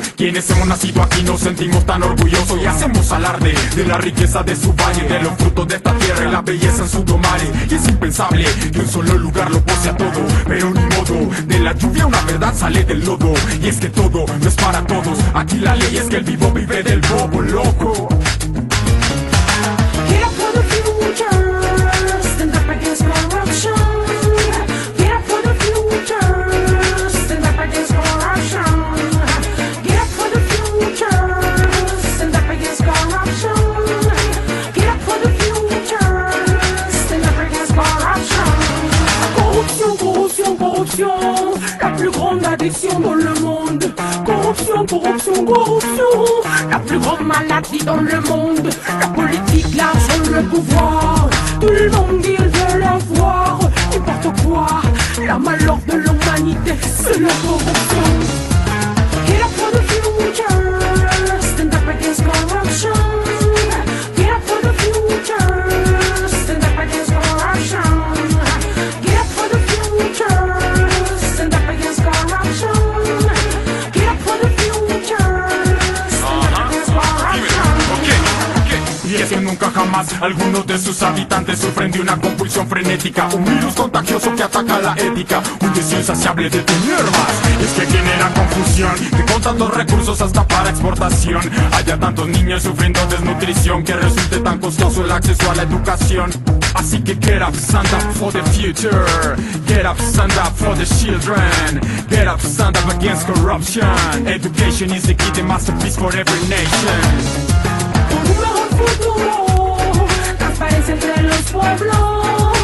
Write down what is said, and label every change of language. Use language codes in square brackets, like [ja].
[es] Quienes hemos nacido aquí nos sentimos tan orgullosos y hacemos alarde de la riqueza de su valle, de los frutos de esta tierra y la belleza en su domare. Y es impensable que un solo lugar lo posea todo, pero ni modo, de la lluvia una verdad sale del lodo. Y es que todo no es para todos, aquí la ley es que el vivo vive del bobo loco. [en] Get up for the future, stand up against corruption. Get up for the future, stand up against corruption. Get up for the future, stand up against corruption. Get up for the future, stand up against corruption. [fr] Corruption, corruption, corruption, la plus grande addiction dans le monde. Corruption, corruption, corruption, la plus grande maladie dans le monde. La politique, l'argent, le pouvoir, tout le monde il veut l'avoir. N'importe quoi, la malheur de l'humanité, c'est la corruption. [en] Get up for the future, stand up against corruption. Get up for the future, stand up against corruption. Get up for the future, stand up against corruption. Get up for the future, stand up against corruption. [es] Y es que nunca jamás algunos de sus habitantes sufren de una compulsión frenética, un virus contagioso que ataca la ética, un deseo insaciable de tener más. Es que genera confusión, que con tantos recursos hasta para exportación haya tantos niños sufriendo desnutrición, que resulte tan costoso el acceso a la educación. Así que [en] get up, stand up for the future. Get up, stand up for the children. Get up, stand up against corruption. Education is the key, the masterpiece for every nation. [es] Un mejor futuro, transparencia entre los pueblos.